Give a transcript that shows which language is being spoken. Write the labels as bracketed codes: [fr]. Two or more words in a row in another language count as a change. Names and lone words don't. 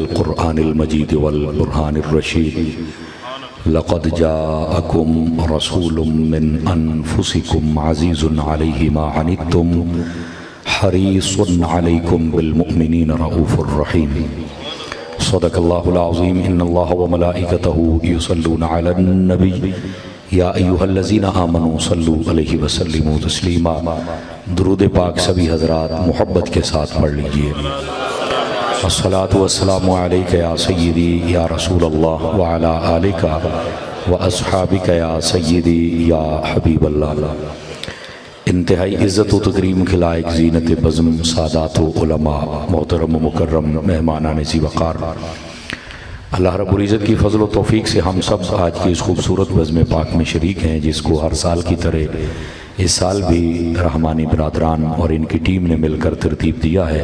[ar] القرآن المجيد والقرآن الرشيد لقد جاءكم رسول من أنفسكم عزيز عليه ما عنتم حريص عليكم بالمؤمنين رءوف رحيم صدق الله العظيم إن الله وملائكته يصلون على النبي يا أيها الذين آمنوا صلوا عليه وسلموا تسليما. [ur] درود پاک سبھی حضرات محبت کے ساتھ پڑھ لیجیے. [ar] الصلاة والسلام عليك يا سيدي يا رسول الله وعلى آلك وأصحابك يا سيدي يا حبيب الله. [ur] انتہائی عزت و تکریم کے لائق زینت بزم سادات و علما محترم مکرم مہمانان ذی وقار، اللہ رب العزت کی فضل و توفیق سے ہم سب آج کی اس خوبصورت بزم پاک میں شریک ہیں، جس کو ہر سال کی طرح اس سال بھی رحمانی برادران اور ان کی ٹیم نے مل کر ترتیب دیا ہے.